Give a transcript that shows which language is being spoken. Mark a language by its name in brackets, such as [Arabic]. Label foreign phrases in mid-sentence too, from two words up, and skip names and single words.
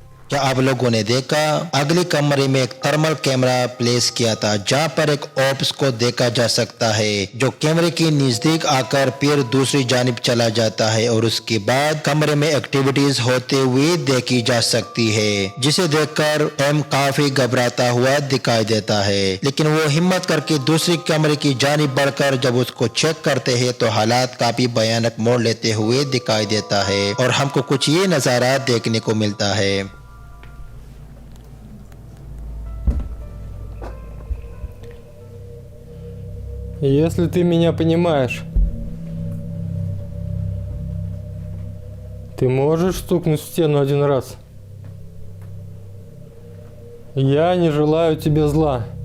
[Hindi] क्या आप लोगों ने देखा अगले कमरे में एक [English] thermal camera place [Hindi] किया था जहां पर एक ऑप्स को देखा जा सकता है जो कैमरे के नजदीक आकर फिर दूसरी जानिब चला जाता है और उसके बाद कमरे में एक्टिविटीज होते हुए देखी जा सकती है, जिसे देखकर एम काफी घबराता हुआ दिखाई देता है। लेकिन वो हिम्मत करके दूसरी कमरे की जानिब बढ़कर जब उसको चेक करते हैं तो हालात काफी भयानक मोड़ लेते हुए दिखाई देता है और हमको कुछ ये नजारा देखने को मिलता है। [Russian] Если ты меня понимаешь, ты можешь стукнуть в стену один раз? Я не желаю тебе зла.